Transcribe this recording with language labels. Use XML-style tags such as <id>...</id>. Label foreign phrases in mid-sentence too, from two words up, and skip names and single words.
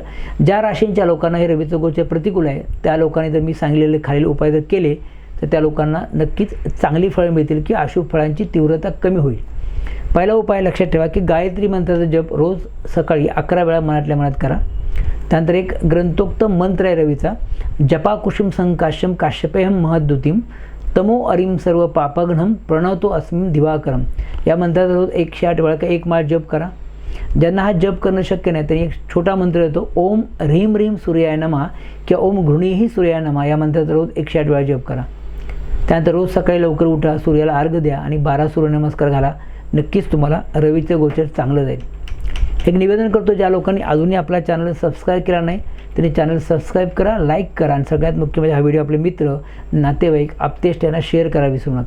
<mr>ज्या राशींच्या लोकांना हे रवीचं गोचर प्रतिकूल आहे त्या लोकांनी जर मी सांगितलेले खालील उपाय जर केले तर त्या लोकांना नक्कीच चांगली फळं मिळतील की अशुभ फळांची तीव्रता कमी होईल. पहिला उपाय लक्षात ठेवा की गायत्री मंत्राचा जप रोज सकाळी 11 वेळा मनातल्या मनात करा. त्यानंतर एक ग्रंथोक्त मंत्र आहे रवीचा,</mr> <sa>जपा कुसुम संकाश्यम काश्यपेहम महद्युतीम तमो अरिम सर्व पापघ्नम प्रणवतो अस्मिन दिवाकरम.</sa> <mr>या मंत्राचा रोज 108 वेळा एक माळ जप करा. ज्यांना हा जप करणं शक्य नाही त्यांनी एक छोटा मंत्र येतो,</mr> <sa>ओम ह्रीम ह्रीम सूर्याय नमः किंवा ओम घृणीही सूर्याय नमः.</sa> <mr>या मंत्राचा रोज 108 वेळा जप करा. त्यानंतर रोज सकाळी लवकर उठा, सूर्याला अर्घ्य द्या आणि 12 सूर्यनमस्कार घाला. नक्कीच तुम्हाला रवीचं गोचर चांगलं जाईल. एक निवेदन करतो, ज्या लोकांनी अजूनही आपला</mr> <en>channel subscribe</en> <mr>केला नाही त्यांनी</mr> <en>channel subscribe</en> <mr>करा, लाईक करा आणि सगळ्यात मुख्य म्हणजे हा व्हिडिओ आपले मित्र, नातेवाईक, आप्तेष्ट यांना शेअर करा विसरू नका.</mr>